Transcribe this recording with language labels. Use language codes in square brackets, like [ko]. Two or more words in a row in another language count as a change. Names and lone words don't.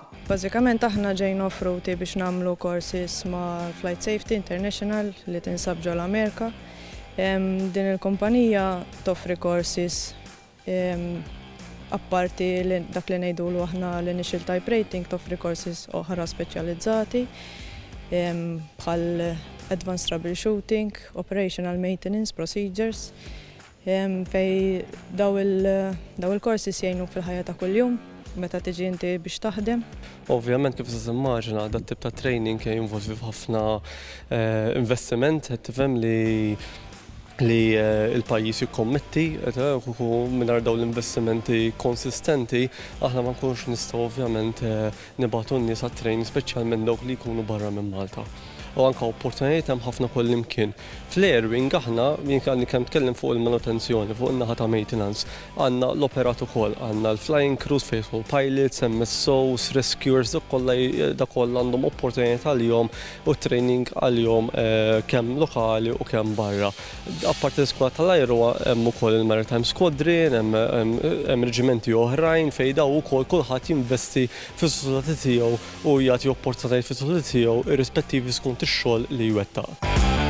[mt] Bażikament aħna ġejna offruti biex nagħmlu courses ma' Flight Safety International li tinsab ġol Amerika. Din il-kumpanija toffri courses apparti dak li ngħidulu aħna l- [en] initial type rating [mt] toffri courses oħra speċjalizzati bħal [en] advanced troubleshooting, operational maintenance procedures [mt] fej daw il-courses jgħinu fil-ħajja ta' kuljum meta tiġi inti biex taħdem. Ovvjament kif se timmaġina dat tip ta' training jinvolvi f'ħafna investiment qed tifhem li il-pajjiż jikkommetti u mingħajr dawn l-investimenti konsistenti aħna ma nkunux nistgħu ovvjament nibagħtu n-nies għat-training speċjalment dawk li jkunu barra minn Malta. U anke opportunitajiet hemm ħafna kull imkien. Fl-Airwing aħna jien kemm tkellem fuq il-manutenzjoni, fuq in-naħa ta' maintenance, għandna l-operat ukoll, għandna l- [en] flying crews, faithful pilots, [mt] MSOs, rescuers, dak kollha għandhom opportunità għalihom u training għalihom kemm lokali u kemm barra. Apparti l-iskwad tal-ajru hemm ukoll il-Maritime Squadron, hemm reġimenti oħrajn fejn daw ukoll kulħadd jinvesti fis-soċjetà tiegħu u jagħti opportunitajiet fis-soċjetà tiegħu irrispettivi skont ix-xogħol li jwettaq.